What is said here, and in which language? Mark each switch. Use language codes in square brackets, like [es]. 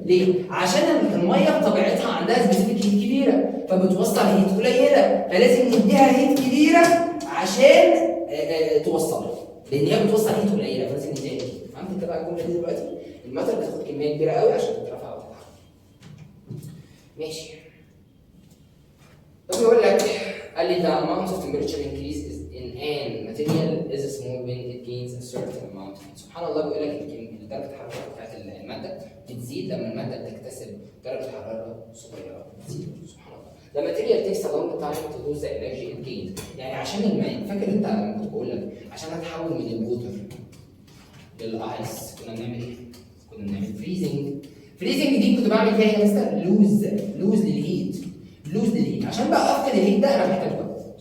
[ar] ليه؟ عشان الميه بطبيعتها عندها سبيسيفيك هيت كبيره، فبتوصل هيت قليله، فلازم نديها هيت كبيره عشان توصلها، لان هي بتوصل هيت قليله فلازم نديها هيت. فهمت انت بقى الجمله دي دلوقتي؟ الماتر بتاخد كميه كبيره قوي عشان تترفع وتتحرك. ماشي. طب يقول لك قال لي [en] the amount of temperature increase is in an material is small when it gains a certain amount. [ar] سبحان الله بيقول لك درجه الحراره بتاعت الماده بتزيد لما الماده بتكتسب درجه حراره صغيره، بتزيد. سبحان الله. [en] The material takes a long time to lose the energy it gained. [ar] يعني عشان الماء، فاكر انت لما كنت بقول لك عشان اتحول من الووتر للايس كنا بنعمل ايه؟ كنا بنعمل فريزنج. فريزنج دي كنت بعمل فيها ايه يا مستر؟ لوز للهيت. عشان بقى افقد الهيت ده انا محتاج وقت.